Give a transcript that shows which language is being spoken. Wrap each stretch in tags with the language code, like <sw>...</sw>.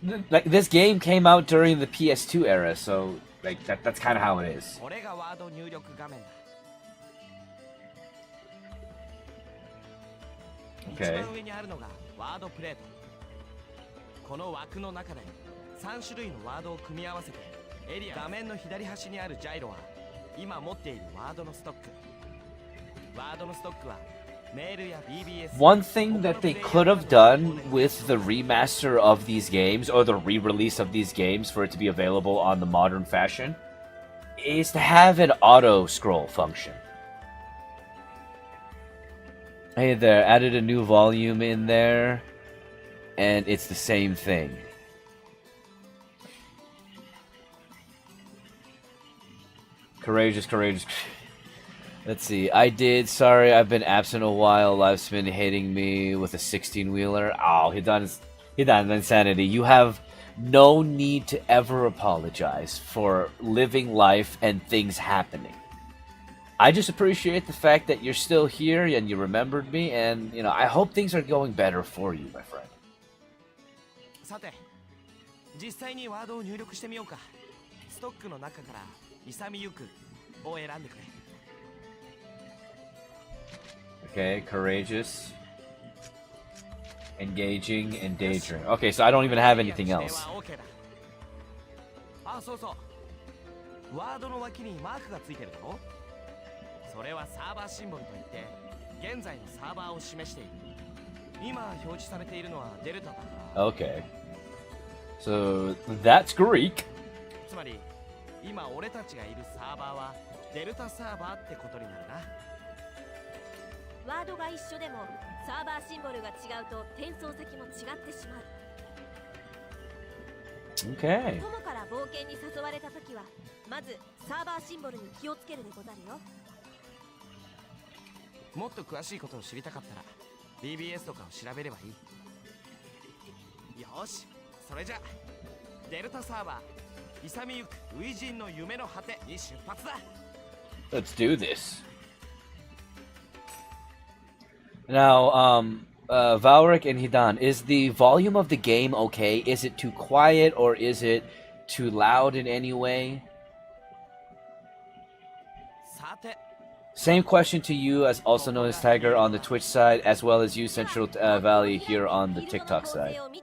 <en>Like, this game came out during the PS2 era, so Like that's kind of how it is.</en> <ja>これがワード入力画面だ。</ja> <en>Okay.</en> <ja>一番上にあるのがワードプレート。この枠の中で3種類のワードを組み合わせてエリア。画面の左端にあるジャイロは今持っているワードのストック。ワードのストックはメールや BBS。</ja> <en>One thing that they could have done with the remaster of these games, or the re-release of these games for it to be available on the modern fashion, is to have an auto-scroll function. Hey there, added a new volume in there, and it's the same thing. Courageous, courageous. Let's see. I did. Sorry, I've been absent a while. Life's been hitting me with a 16-wheeler. Oh, Hidan Insanity. You have no need to ever apologize for living life and things happening. I just appreciate the fact that you're still here and you remembered me, and you know, I hope things are going better for you, my friend.</en> <ja>さて、実際にワードを入力してみようか。ストックの中から勇みゆくを選んでくれ。</ja> <en>Okay, courageous, engaging, and daydream. Okay, so I don't even have anything else.</en> <ja>あ、そうそう。ワードの脇にマークがついてるだろ。それはサーバーシンボルといって現在のサーバーを示している。今表示されているのはデルタだから。</ja> <en>Okay. So that's Greek.</en> <ja>つまり今俺たちがいるサーバーはデルタサーバーってことになるな。ワードが一緒でもサーバーシンボルが違うと転送先も違ってしまう。</ja> <en>Okay.</en> <ja>友から冒険に誘われたときはまずサーバーシンボルに気をつけるでござるよ。もっと詳しいことを知りたかったら BBS とかを調べればいい。よし、それじゃデルタサーバー勇みゆく初陣の夢の果てに出発だ。</ja> <en>Let's do this. Now, Valric and Hidan, is the volume of the game okay? Is it too quiet or is it too loud in any way?</en> <ja>さて</ja> <en>Same question to you, as also known as Tiger on the Twitch side, as well as you, Central Valley, here on the TikTok side.</en>